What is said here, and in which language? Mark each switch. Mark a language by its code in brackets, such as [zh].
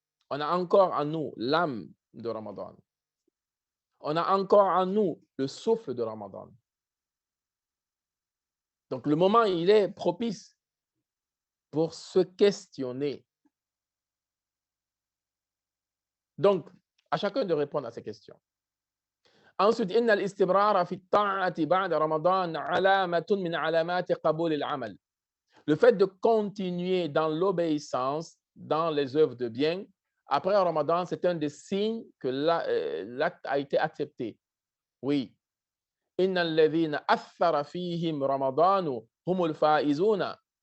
[fr] On a encore en nous l'âme de Ramadan. On a encore en nous le souffle de Ramadan. Donc, le moment, il est propice pour se questionner. Donc, à chacun de répondre à ces questions. Ensuite, [ar] إن الاستمرار في الطاعة بعد رمضان علامة من علامات قبول العمل. [fr] Le fait de continuer dans l'obéissance, dans les œuvres de bien, après Ramadan, c'est un des signes que l'acte a été accepté. Oui. [ar] إن الذين أثر فيهم رمضان هم الفائزون.